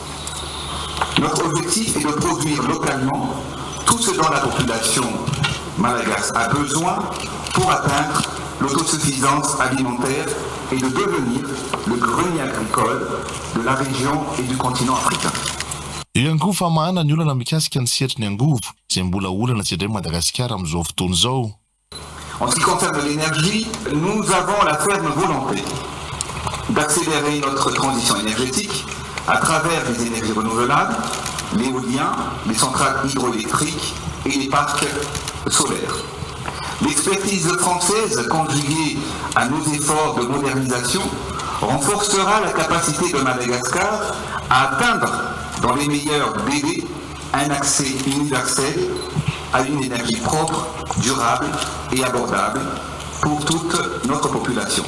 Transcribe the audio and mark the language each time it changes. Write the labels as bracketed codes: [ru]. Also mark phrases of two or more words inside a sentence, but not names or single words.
[fr] Notre objectif est de produire localement tout ce dont la population malagasy a besoin pour atteindre l'autosuffisance alimentaire et de devenir le grenier agricole de la région et du continent africain. [mg] Io ihany koa fa mahana ny olana mikasika ny sihetry ny angovo izay mbola olana tsy indray Madagasikara amin'izao fotoana izao. [fr] En ce qui concerne l'énergie, nous avons la ferme volonté d'accélérer notre transition énergétique à travers les énergies renouvelables, l'éolien, les centrales hydroélectriques et les parcs solaires. L'expertise française conjuguée à nos efforts de modernisation renforcera la capacité de Madagascar à atteindre dans les meilleurs délais un accès universel à une énergie propre, durable et abordable pour toute notre population.